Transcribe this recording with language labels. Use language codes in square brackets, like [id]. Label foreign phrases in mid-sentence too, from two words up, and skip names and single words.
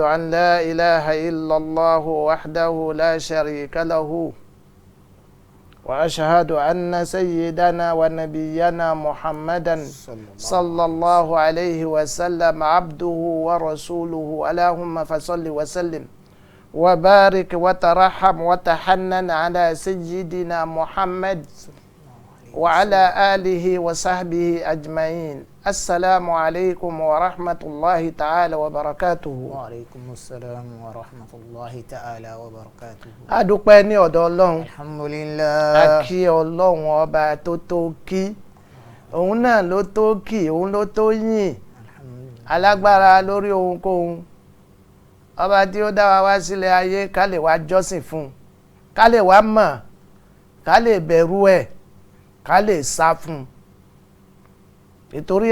[ar] أن لا إله إلا الله وحده لا شريك له وأشهد أن سيدنا ونبينا محمدا صلى الله عليه وسلم عبده ورسوله اللهم فصل وسلم وبارك وترحم وتحنن على سيدنا محمد وعلى آله وصحبه أجمعين. السلام عليكم ورحمة الله تعالى وبركاته. وعليكم السلام ورحمة الله تعالى وبركاته. [yo] adúpẹ́ ní ọ̀dọ̀ Ọlọ́run. [ar] alhamdulillah. [yo] a kí Ọlọ́run ọba tó tó kí òun náà ló tó kí òun ló tó yìn alágbára lórí ohunkóhun ọba tí ó dá wa wá sílẹ̀ ayé ká lè wá jọ́sìn fún un ká lè wá mọ̀ ká lè bẹ̀rù ẹ̀ ká lè sá fún un nítorí